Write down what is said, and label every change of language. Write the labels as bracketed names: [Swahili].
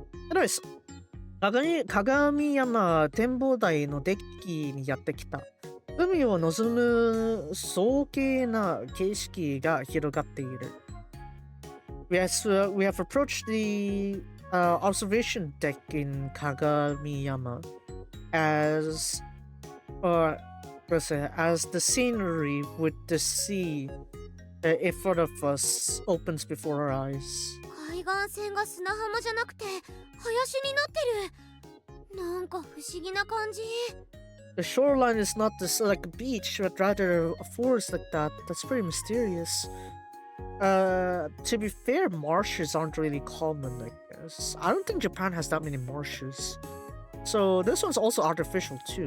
[Japanese] Anyways, 鏡山展望台のデッキにやってきた。海を望む壮麗な景色が広がっている。 [English] We have approached the observation deck in Kagamiyama as the scenery with the sea in front of us opens before our eyes. [Japanese] 海岸線が砂浜じゃなくて林になってる。なんか不思議な感じ。 [English] The shoreline is not like a beach, but rather a forest like that. That's pretty mysterious. To be fair, marshes aren't really common, I guess. I don't think Japan has that many marshes. So this one's also artificial too.